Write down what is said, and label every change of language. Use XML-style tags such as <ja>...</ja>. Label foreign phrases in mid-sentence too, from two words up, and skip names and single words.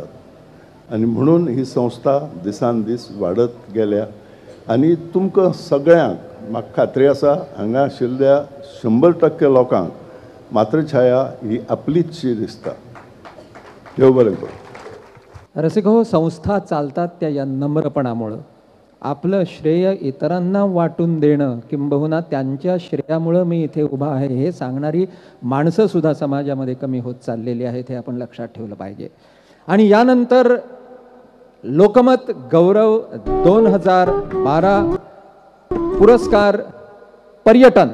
<kok>आनी म्हणून ही संस्था दिसान दीस वाडत गेल्या. आनी तुमकां सगळ्यांक म्हाका खात्री आसा हांगा आशिल्ल्या 100% लोकांक मातृछाया ही आपलीचशी दिसता. देव बरें करूं.</kok> <mr>रसिक हो, संस्था चालतात त्या या नम्रपणामुळं. आपलं श्रेय इतरांना वाटून देणं किंबहुना त्यांच्या श्रेयामुळं मी इथे उभा आहे हे सांगणारी माणसं सुद्धा समाजामध्ये कमी होत चाललेली आहेत हे आपण लक्षात ठेवलं पाहिजे. आणि यानंतर लोकमत गौरव 2012 पुरस्कार पर्यटन.</mr>